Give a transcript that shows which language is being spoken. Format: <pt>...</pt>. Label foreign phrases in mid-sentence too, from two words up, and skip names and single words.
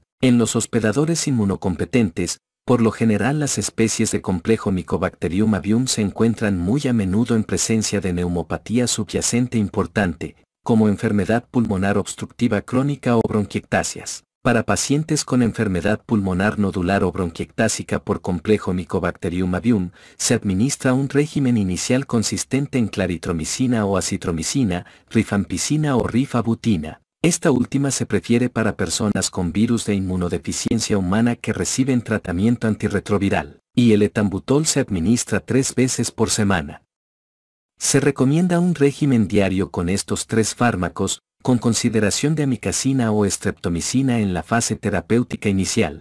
<es>En los hospedadores inmunocompetentes, por lo general las especies de complejo Mycobacterium avium se encuentran muy a menudo en presencia de neumopatía subyacente importante, como enfermedad pulmonar obstructiva crónica o bronquiectasias. Para pacientes con enfermedad pulmonar nodular o bronquiectásica por complejo Mycobacterium avium, se administra un régimen inicial consistente en claritromicina o acitromicina, rifampicina o rifabutina. Esta última se prefiere para personas con virus de inmunodeficiencia humana que reciben tratamiento antirretroviral, y el etambutol se administra 3 veces por semana. Se recomienda un régimen diario con estos 3 fármacos, con consideración de amikacina o streptomicina en la fase terapéutica inicial.</es>